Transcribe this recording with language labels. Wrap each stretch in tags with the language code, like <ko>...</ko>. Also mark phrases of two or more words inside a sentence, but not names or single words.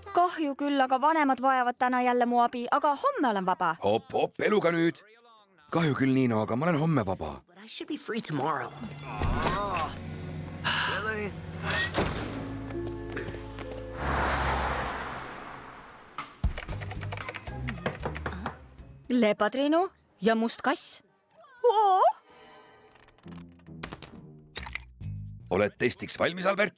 <et>kahju küll, aga vanemad vajavad täna jälle mu abi, aga homme olen vaba. Hopp, eluga nüüd. Kahju küll, Niino, aga ma olen homme vaba.</et> <en>But I should be free tomorrow. Really?</en> <et>Lepatriinu ja must kass. Oo! Oled testiks valmis, Albert?</et>